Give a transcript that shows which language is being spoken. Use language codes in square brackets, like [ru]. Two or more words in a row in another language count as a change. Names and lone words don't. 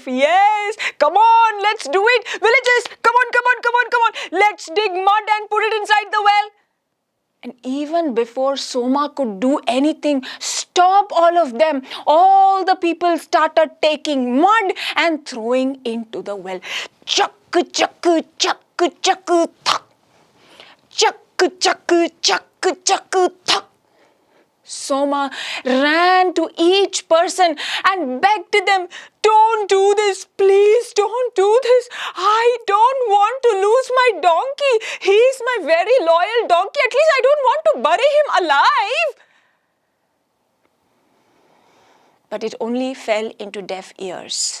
[en] Yes, come on, let's do it. Villagers, come on, come on, come on, come on. Let's dig mud and put it inside the well." And even before Soma could do anything, stop all of them, all the people started taking mud and throwing into the well. Chakku, chakku, chakku, chakku, thak. Chakku, chakku, chakku, chakku, thak. Soma ran to each person and begged them, "Don't do this, please don't do this. I don't want to lose my donkey. He's my very loyal donkey. At least I don't want to bury him alive." But it only fell into deaf ears.